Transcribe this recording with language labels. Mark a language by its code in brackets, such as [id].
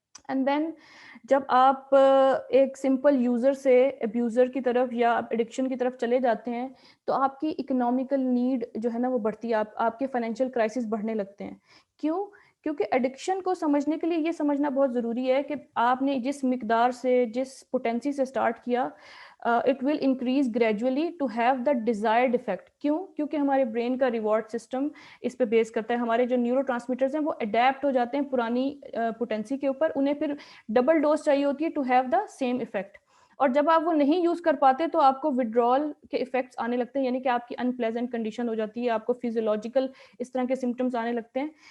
[hi] And then जब आप एक सिंपल यूज़र से अब्यूज़र की तरफ या एडिक्शन की तरफ चले जाते हैं तो आपकी इकोनॉमिकल नीड जो है ना वो बढ़ती है, आपके फाइनेंशियल क्राइसिस बढ़ने लगते हैं। क्यों? क्योंकि एडिक्शन को समझने के लिए ये समझना बहुत ज़रूरी है कि आपने जिस मिकदार से, जिस पोटेंसी से स्टार्ट किया, [en] it will increase gradually to have the desired effect. [hi] क्यों? क्योंकि हमारे brain का reward system इस पे बेस करता है. हमारे जो neurotransmitters हैं वो adapt हो जाते हैं पुरानी potency के ऊपर, उन्हें फिर double dose चाहिए होती है [en] to have the same effect. [hi] और जब आप वो नहीं यूज कर पाते तो आपको विड्रॉल के इफेक्ट्स आने लगते हैं, यानी कि आपकी अनप्लेजेंट कंडीशन हो जाती है, आपको फिजियोलॉजिकल इस तरह के सिम्टम्स आने लगते हैं.